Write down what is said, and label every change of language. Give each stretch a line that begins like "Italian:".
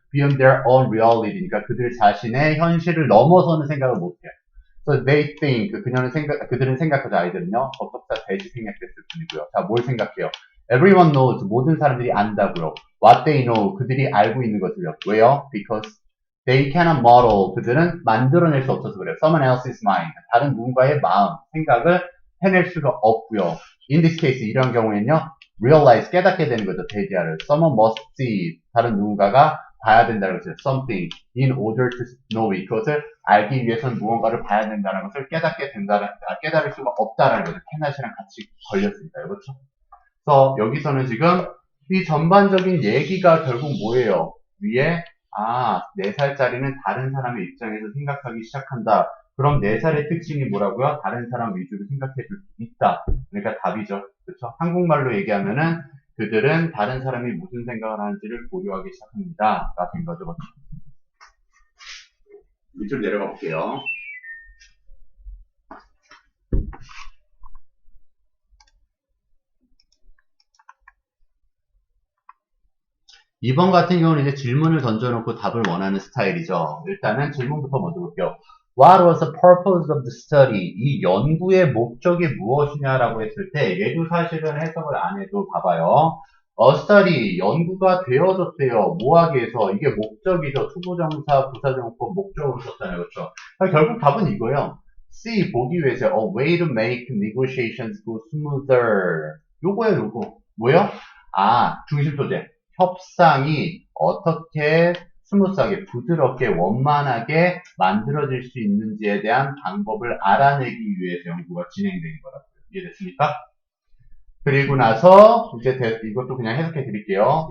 English: beyond their own reality
Korean: 니까 그들 자신의 현실을 넘어서는 생각을 못해요.
English: So they think
Korean: 그들은 생각하죠. 아이들은요. 접속사 대시 생략됐을 뿐이고요. 자, 뭘 생각해요?
English: Everyone knows
Korean: 모든 사람들이 안다고요.
English: What they know 그들이 알고 있는 것을요.
Korean: 왜요?
English: Because they cannot model
Korean: 그들은 만들어낼 수 없어서 그래요.
English: Someone else's mind
Korean: 다른 누군가의 마음, 생각을 해낼 수가 없고요.
English: In this case
Korean: 이런 경우에는요. realize 깨닫게 되는 거죠. 대지하를.
English: Someone must see
Korean: 다른 누군가가 봐야 된다는 것을
English: something in order to know it.
Korean: 그것을 알기 위해서는 무언가를 봐야 된다는 것을 깨달을 수가 없다는 거죠. cannot이랑 같이 걸렸으니까요. 그렇죠? 그래서 여기서는 지금 이 전반적인 얘기가 결국 뭐예요? 위에 아, 4살짜리는 다른 사람의 입장에서 생각하기 시작한다. 그럼 4살의 특징이 뭐라고요? 다른 사람 위주로 생각해 줄 수 있다. 그러니까 답이죠. 그렇죠? 한국말로 얘기하면은 그들은 다른 사람이 무슨 생각을 하는지를 고려하기 시작합니다. 가 된 거죠. 밑으로 내려가 볼게요. 이번 같은 경우는 이제 질문을 던져놓고 답을 원하는 스타일이죠. 일단은 질문부터 먼저 볼게요.
English: What was the purpose of the study?
Korean: 이 연구의 목적이 무엇이냐라고 했을 때 얘도 사실은 해석을 안 해도 봐봐요. study, 연구가 되어졌대요. 뭐 하기 위해서? 이게 목적이죠. 투부정사, 부사정법, 목적으로 썼잖아요. 그렇죠? 결국 답은 이거예요.
English: C,
Korean: 보기 위해서
English: a way to make negotiations go smoother.
Korean: 요거예요, 요거. 뭐예요? 아, 중심 소재. 협상이 어떻게 스무스하게, 부드럽게, 원만하게 만들어질 수 있는지에 대한 방법을 알아내기 위해서 연구가 진행된 거라고요. 이해됐습니까? 그리고 나서 이제 이것도 그냥 해석해 드릴게요.